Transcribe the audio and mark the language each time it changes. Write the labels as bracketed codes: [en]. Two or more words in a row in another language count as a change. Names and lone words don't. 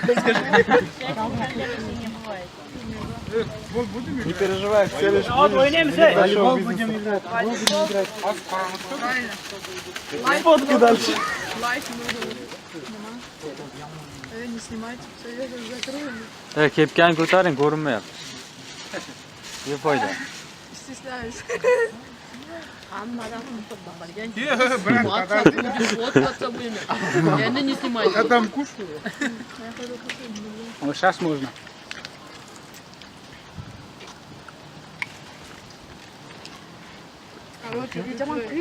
[ru] Не переживай, все лишь [kk] Вот ойнаймыз. [ru] Волейбол будем играть. Фотки дальше. Лайк нужно. Не снимайте, все, я закрою. [uz] Kepkani ko'taring, ko'rinmayapti. Ne foyda? [ru] Стесняюсь. Брат, Вот WhatsApp имя. Я не снимаю. я там кушаю. Вот сейчас можно. Короче, видимо,